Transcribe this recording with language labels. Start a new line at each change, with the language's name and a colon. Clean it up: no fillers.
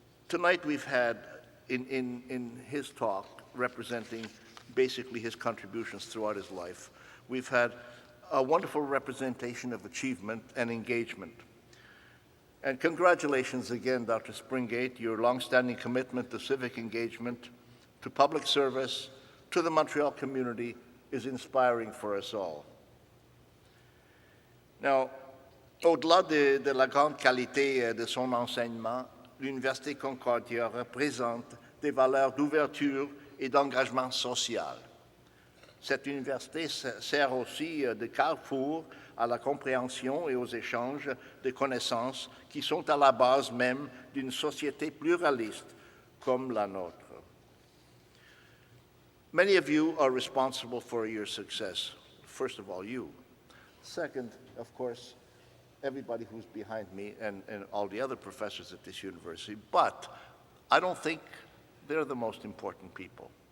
English: Tonight we've had, in his talk, representing basically his contributions throughout his life, we've had a wonderful representation of achievement and engagement. And congratulations again, Dr. Springate, your longstanding commitment to civic engagement, to public service, to the Montreal community is inspiring for us all. Now,
French: au-delà de la grande qualité de son enseignement, l'Université Concordia représente des valeurs d'ouverture et d'engagement social. Cette université sert aussi de carrefour à la compréhension et aux échanges de connaissances qui sont à la base même d'une société pluraliste comme la nôtre.
English: Many of you are responsible for your success. First of all, you. Second, of course, everybody who's behind me and all the other professors at this university, but I don't think they're the most important people.